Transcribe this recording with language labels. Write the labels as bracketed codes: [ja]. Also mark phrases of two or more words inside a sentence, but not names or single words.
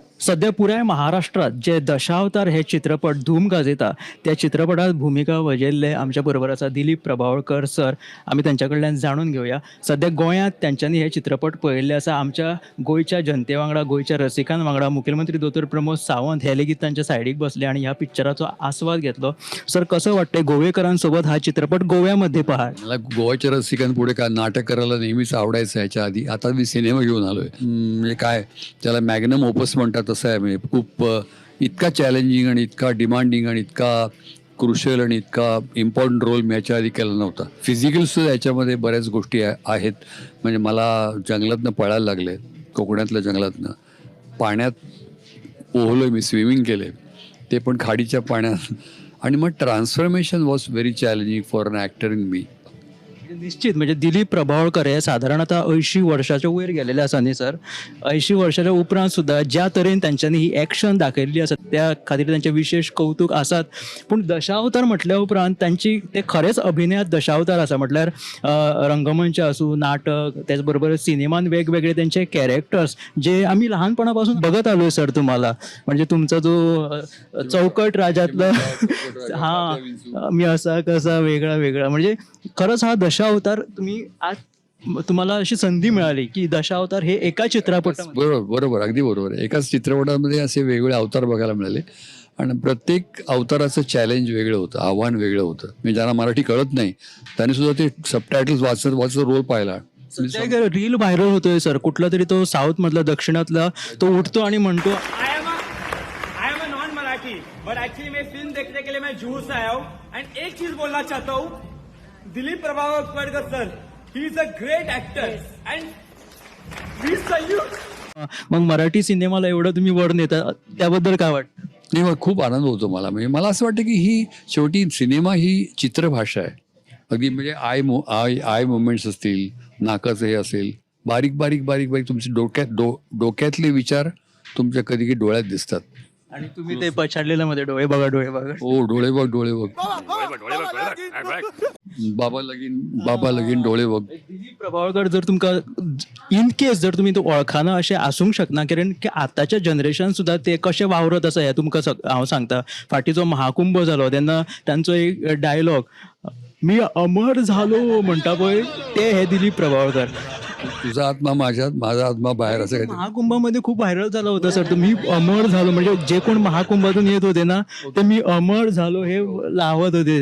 [kok] सध्या पुऱ्या महाराष्ट्रात जे दशावतार हे चित्रपट धूम गाजयता त्या चित्रपटात भूमिका वजेल्ले आमच्या बरोबर आसा दिलीप प्रभावळकर सर. आम्ही त्यांच्याकडल्यान जाणून घेऊया सध्या गोंयांत त्यांच्यांनी हे चित्रपट पळयल्ले आसा. आमच्या गोंयच्या जनते वांगडा गोंयच्या रसिकां वांगडा मुखेलमंत्री दोतोर प्रमोद सावंत हे लेगीत तांच्या सायडीक बसले आणि ह्या पिक्चराचो आस्वाद घेतलो. [mr] सर कसं वाटतंय गोवेकरांसोबत हा चित्रपट गोव्यामध्ये पहा. मला गोव्याच्या रसिकांपुढे काय नाटक करायला नेहमीच आवडायचं. ह्याच्या आधी आता मी सिनेमा घेऊन आलोय. म्हणजे काय त्याला मॅग्नम ओपस म्हणतात तसं आहे. म्हणजे खूप इतका चॅलेंजिंग आणि इतका डिमांडिंग आणि इतका क्रुशियल आणि इतका इम्पॉर्टंट रोल मी याच्या आधी केला नव्हता. फिजिकल सुद्धा याच्यामध्ये बऱ्याच गोष्टी आहेत. म्हणजे मला जंगलातनं पळायला लागले, कोकणातल्या जंगलातनं पाण्यात पोहलोय मी, स्विमिंग केले ते पण खाडीच्या पाण्यात. आणि मग [en] transformation was very challenging for an actor in me. [kok] निश्चित म्हणजे दिलीप प्रभावळकर हे साधारण आता 80 वर्षाच्या वयर गेलेले आसा न्ही सर. 80 वर्षाच्या उपरांत सुद्धा ज्या तरेन तांच्यांनी ही एक्शन दाखयल्ली आसा त्या खातीर तांचे विशेष कौतुक आसात. पूण दशावतार म्हटल्या उपरांत तांची ते खरेंच अभिनयात दशावतार आसा. म्हटल्यार रंगमंच आसूं, [mr] नाटक, त्याच बरोबर सिनेमान वेगवेगळे त्यांचे कॅरेक्टर्स जे आम्ही लहानपणा पासून बघत आलोय सर. तुम्हाला म्हणजे तुमचा जो चौकट राजातला हा मी असा कसा वेगळा वेगळा, म्हणजे खरंच हा दशावतार तुम्ही आज तुम्हाला अशी संधी मिळाली की दशावतार हे एका चित्रपटात. बरोबर अगदी बरोबर. एकाच चित्रपटामध्ये असे वेगवेगळे अवतार बघायला मिळाले आणि प्रत्येक अवताराचं चॅलेंज वेगळं होतं, आव्हान वेगळं होतं. मी ज्यांना मराठी कळत नाही त्यांनी सुद्धा ते सबटायटल्स वाचत वाचत रोल पाहिला. रील व्हायरल होतोय सर. कुठला तरी तो साऊथ मधला दक्षिणातला तो उठतो आणि म्हणतो [en] I am non Marathi but actually [hi] मैं फिल्म देखने के लिए मैं जूहू से आया हूँ एंड एक चीज बोलना चाहता हूँ, दिलीप प्रभावळकर सर, [en] he is a great actor and we salute. [mr] मग मराठी सिनेमाला एवढं तुम्ही वर नेता त्याबद्दल काय वाटतं? नाही, मग खूप आनंद होतो मला. म्हणजे मला असं वाटतं की ही शेवटी सिनेमा ही चित्रभाषा आहे. अगदी म्हणजे [en] eye movements [mr] असतील, नाकाचं हे असेल, बारीक बारीक बारीक बारीक तुमचे डोक्यातले विचार तुमच्या कधी डोळ्यात दिसतात. आणि तुम्ही ते पछाडलेलं मध्ये डोळे बघा डोळे बघा. हो, डोळे बघ डोळे बघ, बाबा लगीन डोळे बघ. [kok] दिलीप प्रभावळकर जर तुमका [en] in case [kok] जर तुम्ही तो वळखाना असे आसूंक शकना, कारण की आताच्या जनरेशन सुद्धा ते कसे वावरत आसा हे तुमकां हांव सांगता. फाटीचो महाकुंभ जालो तेन्ना तांचो एक डायलॉग [mr] मी अमर झालो [kok] म्हणटा पळय ते हे दिलीप प्रभावळकर. [mr] तुझा आत्मा माझ्यात, माझा आत्मा बाहेर, असं काही. महाकुंभामध्ये खूप व्हायरल झालं होतं सर. तुम्ही अमर झालो म्हणजे जे कोण महाकुंभातून येत होते ना ते मी अमर झालो हे लावत होते.